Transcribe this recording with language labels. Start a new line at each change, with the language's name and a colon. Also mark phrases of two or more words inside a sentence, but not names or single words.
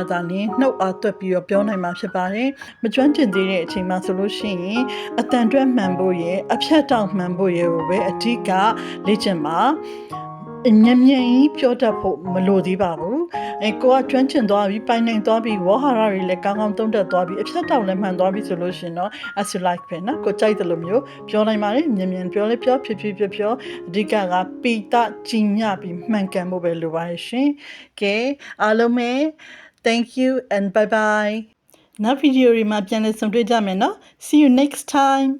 Burmese: သာလျှင်နှုတ်အားသွက်ပြီးတော့ပြောနိုင်မှာဖြစ်ပါတယ်မကျွမ်းကျင်သေးတဲ့အချိန်မှာဆိုလို့ရှိရင်အတန်တွဲမှန်ဖို့ရဲ့အဖြတ်တော က်မှန်ဖို့ရဲ့ကိုပဲအဓိကလေ့ကျင့်ပါညံ့ညံ့ကြီးပြောတတ်ဖို့မလိုသေးပါဘူးကိုကကျွမ်းကျင်သွားပြီပိုင်နိုင်သွားပြီဝါဟာရတွေလည်းကောင်းကောင်းသုံးတတ်သွားပြီအဖြတ်တောက်လည်းမှန်သွားပြီဆိုလို့ရှင်တော့
English: as you like
Burmese: ပဲနော်ကိုကြိုက်တယ်လို့မျိုးပြောနိုင်ပါတယ်ညံ့ညံ့ပြောလဲပြောဖြည်းဖြည်းပြောအဓိကကပိတကြီးညပြီးမှန်ကန်ဖို့ပဲလိုပါရဲ့ရှင်ကဲအားလုံးပဲ
English: thank you and bye bye
Burmese: နောက်ဗီဒီယိုတွေမှာပြန်လည်ဆုံတွေ့ကြမယ်နော်
English: see you next time